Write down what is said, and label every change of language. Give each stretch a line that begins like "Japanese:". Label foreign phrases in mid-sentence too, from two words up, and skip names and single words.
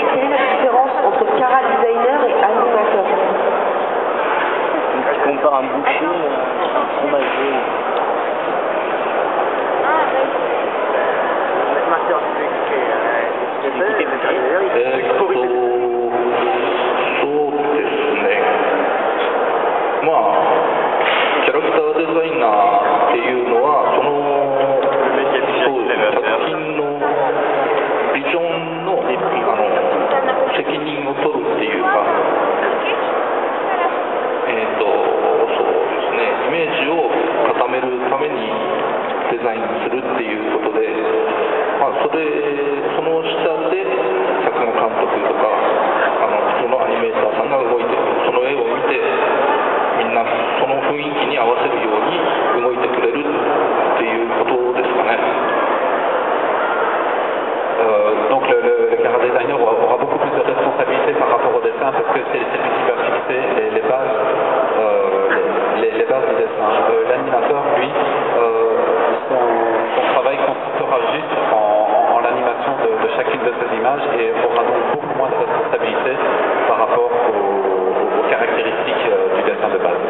French: Quelle est la différence entre chara-designer et animateur? Je compare un boucher à un fromager. L'animateur, tu peux expliquer le matériel.
Japanese: そうですね。キャラクターデザイナーっていうのは作品のビジョンの責任を取るっていうか、そうですね、イメージを固めるためにデザインするっていうことで、その下で作画監督とか普通のアニメーターさんが動いて、その絵を見てみんなその雰囲気に合わせるように動いてくれるっていうことですかね。
French: Donc le chara designer aura beaucoup plus de responsabilités par rapport au dessin, parce que c'est lui qui va fixer les bases du dessin. L'animateur, lui, son travail consistera juste en l'animation de chacune de ces images et aura donc beaucoup moins de responsabilités par rapport aux caractéristiques du dessin de base.